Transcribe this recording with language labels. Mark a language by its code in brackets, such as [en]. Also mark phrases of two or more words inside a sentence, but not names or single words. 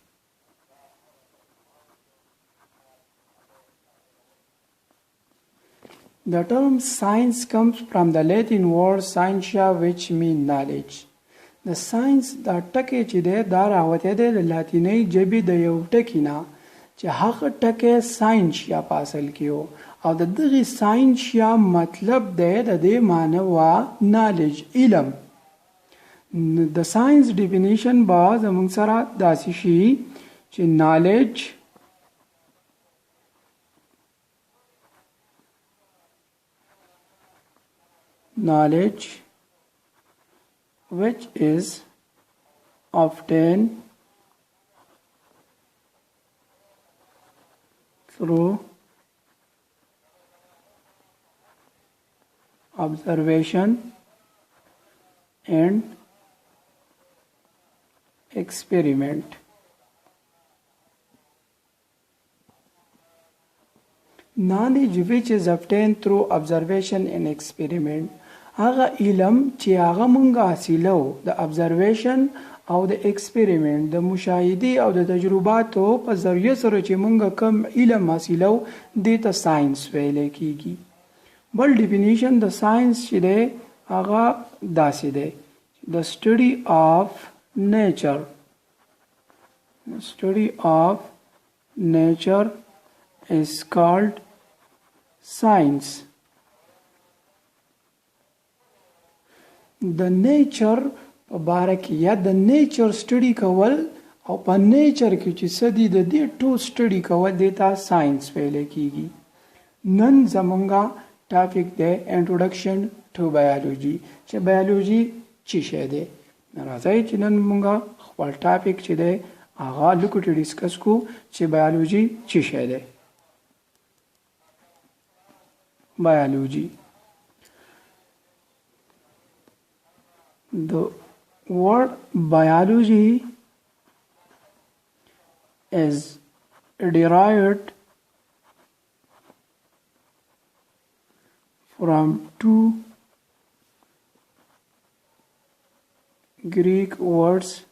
[en] The term science comes from the Latin word scientia, which means knowledge. The science [ps] دا ټکی چې دی دا راوتی دی د لاتینۍ ژبې د یو ټکي نه چې هغه ټکی ساینشیا په اصل کې و او د دغې ساینشیا مطلب دی د دې معنی وا نالج، علم. د ساینس ډیفینیشن به زموږ سره داسې شي چې نالج [en] which is obtained through observation and experiment. Knowledge which is obtained through observation and experiment. [ps] هغه علم چې هغه مونږ حاصلو د ابزرویشن او د ایکسپریمنٹ د مشاهدې او د تجرباتو په ذریعه سره چې مونږ کم علم حاصلو دې ته ساينس ویل کیږي. بل ډیفینیشن د ساينس چې دی هغه داسې دی: د [en] study of nature. study of nature is called science. [ps] د نیچر په باره کې یا د نیچر سټډي کول او په نیچر کې چې څه دي د دې ټول سټډي کول دې ته ساينس ویل کیږي. نن زمونږه ټاپک دی [en] introduction to biology [ps] چې بایولوژي څه شی دی. راځئ چې نن مونږه خپل ټاپک چې دی هغه لکوټه ډیسکس کو چې بایولوژي څه شی دی. [en] بایولوژي The word biology is derived from two Greek words.